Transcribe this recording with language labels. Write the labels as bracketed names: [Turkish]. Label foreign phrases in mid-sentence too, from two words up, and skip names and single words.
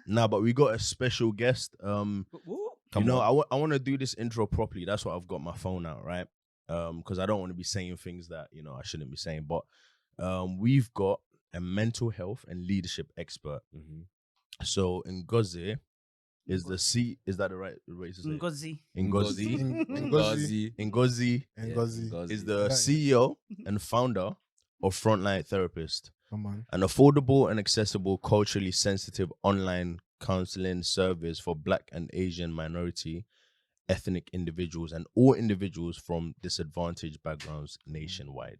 [English] Nah, but we got a special guest. I want to do this intro properly. That's why I've got my phone out, right? Because I don't want to be saying things that I shouldn't be saying. But we've got a mental health and leadership expert. So Ngozi is the C. Is that the right way to say it? Ngozi. Ngozi. Ngozi. Ngozi And Yeah, Ngozi. Ngozi. is the Yeah. CEO and founder of Frontline Therapist, Come on. an affordable and accessible, culturally sensitive online counseling service for Black and Asian minority ethnic individuals and all individuals from disadvantaged backgrounds nationwide.